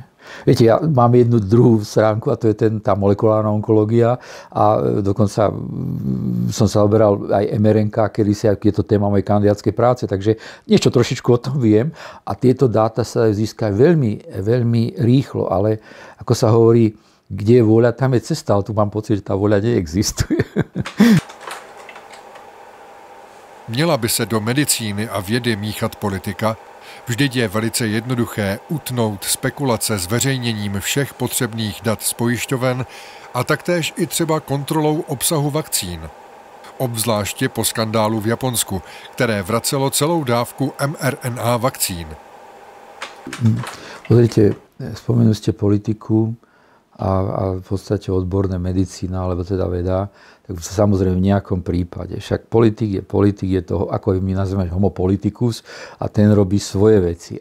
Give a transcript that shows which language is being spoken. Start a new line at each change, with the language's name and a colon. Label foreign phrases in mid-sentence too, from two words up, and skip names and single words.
Slovak: Viete, ja mám jednu druhú stránku a to je tá molekulárna onkológia a dokonca som sa oberal aj mRNK, kedy je to téma mojej kandidátskej práce, takže niečo trošičku o tom viem a tieto dáta sa získajú veľmi, veľmi rýchlo, ale ako sa hovorí, kde je vôľa, tam je cesta, ale tu mám pocit, že tá vôľa neexistuje.
Czech: Měla by se do medicíny a vědy míchat politika? Vždyť je velice jednoduché utnout spekulace zveřejněním všech potřebných dat z pojišťoven a taktéž i třeba kontrolou obsahu vakcín. Obzvláště po skandálu v Japonsku, které vracelo celou dávku mRNA vakcín.
Slovak: Pozrite, spomenuli ste politiku a v podstate odborné medicína, alebo teda veda, tak samozrejme v nejakom prípade. Však politik je toho, ako my nazveme homo politicus a ten robí svoje veci.